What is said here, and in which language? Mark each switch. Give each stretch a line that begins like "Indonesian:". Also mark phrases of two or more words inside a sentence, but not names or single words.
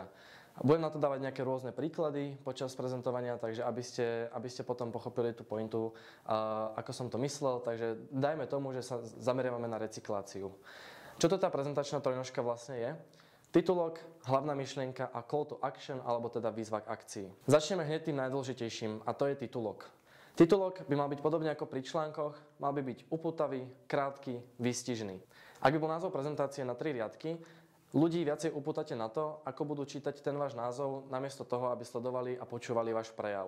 Slovak: Budem na to dávať nejaké rôzne príklady počas prezentovania, takže aby ste potom pochopili tú pointu, ako som to myslel. Takže dajme tomu, že sa zameriavame na recykláciu. Čo to tá prezentačná trojnožka vlastne je? Titulok, hlavná myšlienka a
English: call to action,
Slovak: alebo teda výzva k akcii. Začneme hneď tým najdôležitejším a to je titulok. Titulok by mal byť podobne ako pri článkoch, mal by byť upútavý, krátky, výstižný. Ak by bol názov prezentácie na 3 riadky, ľudí viacej upútate na to, ako budú čítať ten váš názov, namiesto toho, aby sledovali a počúvali váš prejav.